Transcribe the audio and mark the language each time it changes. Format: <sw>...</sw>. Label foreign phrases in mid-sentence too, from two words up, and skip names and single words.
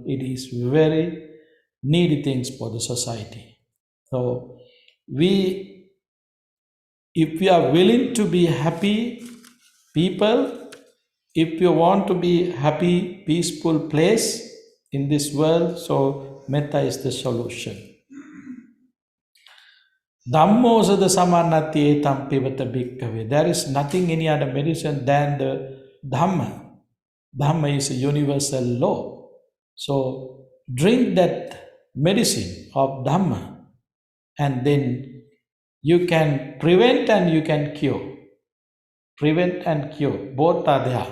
<en>It is very needy things for the society. So if we are willing to be happy people, if you want to be happy, peaceful place in this world, so metta is the solution.</en> <pi>Dhammo sada samanati etam pivata bhikkave.</pi> <en>There is nothing any other medicine than the Dhamma. Dhamma is a universal law. So drink that medicine of Dhamma, and then you can prevent and you can cure. Prevent and cure, both are there.</en>